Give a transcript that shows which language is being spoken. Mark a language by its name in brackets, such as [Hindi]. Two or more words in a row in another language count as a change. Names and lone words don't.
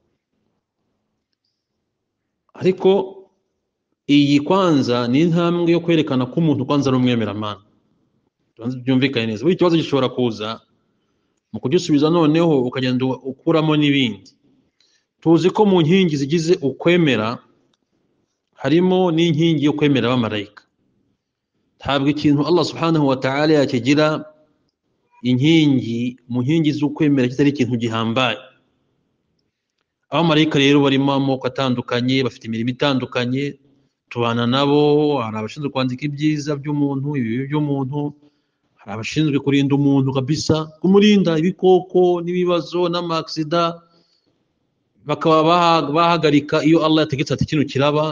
[Kinyarwanda] Ariko iyi kwanza ni intambwe yo kwerekana ko umuntu kwanza ari umwemeramana. Byumvikane neza, buri kibazo gishobora kuza mu kugisubiza noneho ukagenda ukuramo n'ibindi. Tuzi ko mu nkingi zigize ukwemera harimo n'inkingi yo kwemera abamarayika. Ntabwo ikintu Allah [Arabic] سبحانه وتعالى [Kinyarwanda] yakigira inkingi mu nkingi z'ukwemera kitari ikintu gihambaye. Abamarayika rero barimo amoko atandukanye, bafite imirimo itandukanye, tubana nabo. Hari abashinzwe kwandika ibyiza by'umuntu, ibibi by'umuntu. Hari abashinzwe kurinda umuntu kabisa, kumurinda ibikoko n'ibibazo n'amaksida, bakaba bahagarika iyo Allah yategetse ati kino kiraba.